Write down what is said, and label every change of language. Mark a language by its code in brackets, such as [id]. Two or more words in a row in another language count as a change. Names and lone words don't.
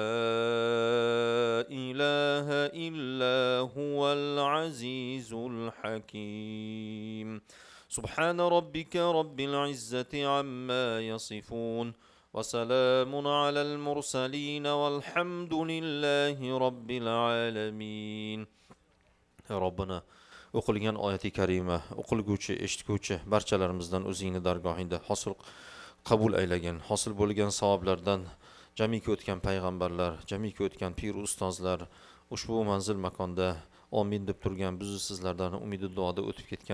[ar] إله إلا هو العزيز الحكيم سبحان ربك رب العزة عما يصفون وسلام على المرسلين والحمد لله رب العالمين يا ربنا [uz] o'qilgan oyati karima o'qilguvchi eshitguvchi barchalarimizdan o'zingni dargohingda hosil qabul aylagin hosil bo'lgan savoblardan jamiki o'tgan payg'ambarlar jamiki o'tgan pir ustozlar ushbu manzil makonda omin deb turgan bizni sizlardan umidi duoda o'tib ketgan